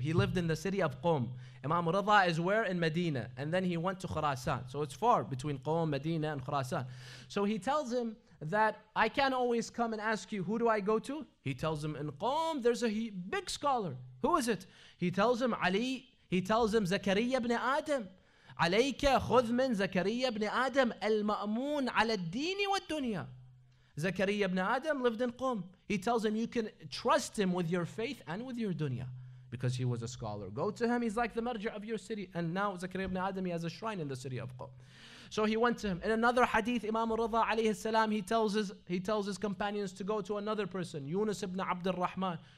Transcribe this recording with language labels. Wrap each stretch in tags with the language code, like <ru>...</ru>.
<en>He lived in the city of Qom. Imam al-Rida is where? In Medina. And then he went to Khurasan. So it's far between Qom, Medina, and Khurasan. So he tells him that I can't always come and ask you, who do I go to? He tells him, in Qom, there's a big scholar. Who is it? He tells him, Ali. He tells him, Zakariya ibn Adam.</en> <ar>عليك خذ من زكريا بن آدم المأمون على الدين والدنيا.</ar> <en>Zakaria ibn Adam lived in Qom. He tells him you can trust him with your faith and with your dunya, because he was a scholar. Go to him, he's like the marja of your city. And now Zakaria ibn Adam, he has a shrine in the city of Qom. So he went to him. In another hadith, Imam al-Rida alayhi salam, he tells his companions to go to another person, Yunus ibn Abd al-Rahman.</en>